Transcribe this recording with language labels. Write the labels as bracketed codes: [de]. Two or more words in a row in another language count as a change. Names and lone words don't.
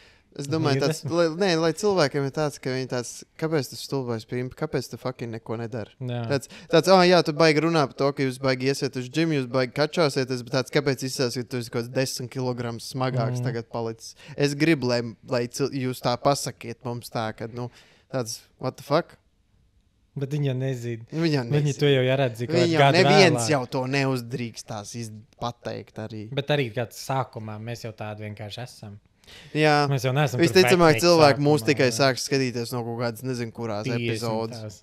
[lv] Es domāju, lai cilvēkiem ir tāds, ka viņi tāds, kāpēc tu stulbais pimpi, kāpēc tu fucking neko nedari? Jā, tu baigi runā par to, ka jūs baigi iesiet uz džimu, jūs baigi kačāsieties, bet tāds, kāpēc izsās, ka tu esi kaut 10 kg smagāks tagad palicis? Es gribu, lai jūs tā pasakiet mums tā, ka, tāds, [en] what the fuck? [lv] Bet viņa nezina. Viņa to jau jāredz. Viņa neviens jau to neuzdrīkstās pateikt arī. Bet arī kāds sākumā mēs jau tādi vienkārši esam. Jā, mēs jau neesam. Visticamāk, cilvēki mūs tikai sāks skatīties no kaut kādas, nezinu, kurās epizodes.